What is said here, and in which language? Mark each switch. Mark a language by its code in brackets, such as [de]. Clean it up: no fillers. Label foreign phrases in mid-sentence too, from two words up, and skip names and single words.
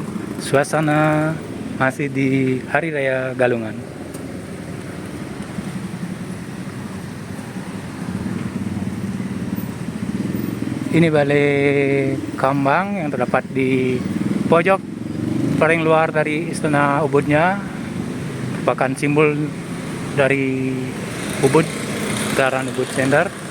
[id] Suasana masih di Hari Raya Galungan. Ini Balai Kambang yang terdapat di pojok paling luar dari Istana Ubudnya, merupakan simbol dari Ubud, seputaran Ubud Center.